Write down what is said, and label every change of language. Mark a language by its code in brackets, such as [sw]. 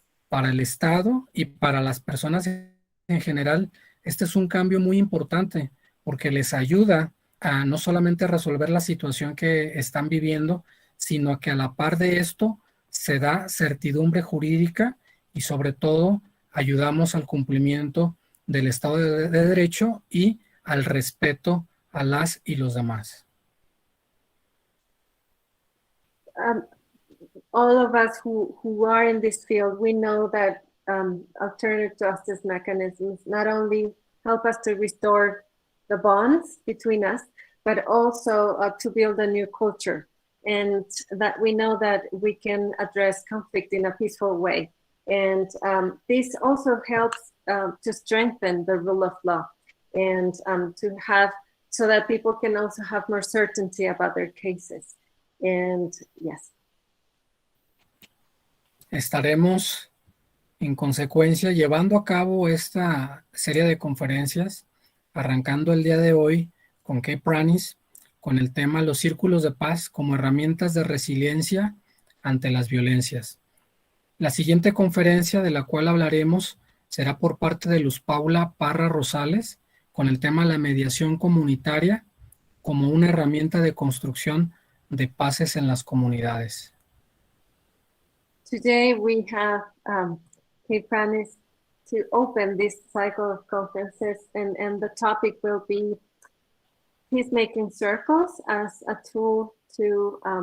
[es] Para el Estado y para las personas en general, este es un cambio muy importante porque les ayuda a no solamente resolver la situación que están viviendo, sino que a la par de esto se da certidumbre jurídica y sobre todo ayudamos al cumplimiento del Estado de Derecho y al respeto a las y los demás. [en] All of us who are in this field, we know that alternative justice mechanisms not only help us to restore the bonds between us, but also to build a new culture. And that we know that we can address conflict in a peaceful way. And this also helps to strengthen the rule of law and to have, so that people can also have more certainty about their cases. And yes. [es] Estaremos en consecuencia llevando a cabo esta serie de conferencias, arrancando el día de hoy con Pranis, con el tema Los círculos de paz como herramientas de resiliencia ante las violencias. La siguiente conferencia de la cual hablaremos será por parte de Luz Paula Parra Rosales, con el tema La mediación comunitaria como una herramienta de construcción de paces en las comunidades. [en] Today we have Pranis to open this cycle of conferences, and the topic will be peacemaking circles as a tool to